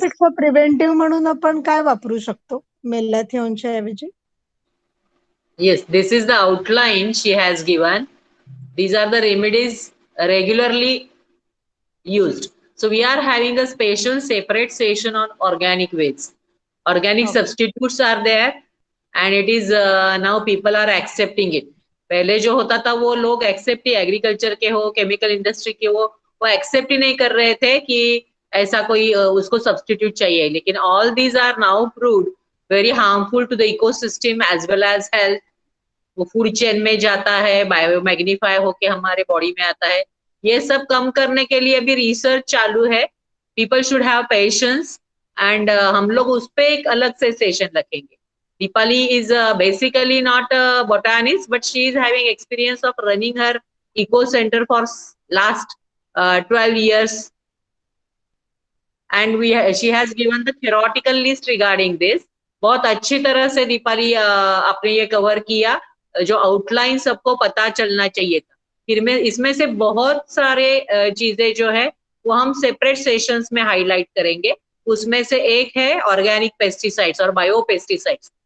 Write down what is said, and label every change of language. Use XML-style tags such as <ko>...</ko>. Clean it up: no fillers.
<mr>पेक्षा प्रिव्हेंटिव्ह म्हणून आपण काय वापरू शकतो मेलॅथिओनच्या ऐवजी?</mr> <en>Yes, this is the outline she has given. These are the remedies regularly used. So we are having a special separate session on organic waste. Organic Okay. substitutes are there and it is now people are accepting it.</en> <hi>पहले जो होता था वो लोग accept ही, agriculture के हो, chemical industry के हो, वो एक्सेप्ट ही नहीं कर रहे थे कि ऐसा कोई उसको सब्स्टिट्यूट चाहिए.</hi> <en>लेकिन all these are now proved very harmful to the ecosystem as well as health.</en> <hi>वो फूड चेन में जाता है, बायो मैग्नीफाई होके हमारे बॉडी में आता है. ये सब कम करने के लिए भी रिसर्च चालू है.</hi> <en>people should have patience</en> <hi>and हम लोग उस पे एक अलग से सेशन रखेंगे.</hi> <en>Deepali is basically not a botanist, but she is having experience of running her eco center for last 12 years. And she has given the theoretical list regarding this.</en> <hi>बहुत अच्छी तरह से दीपाली आपने ये कवर किया. जो आउटलाइन सबको पता चलना चाहिए था. फिर में इसमें से बहुत सारे चीजें जो है वो हम सेपरेट सेशंस में हाईलाइट करेंगे. उसमें से एक है ऑर्गेनिक पेस्टिसाइड्स और बायो पेस्टिसाइड्स.</hi>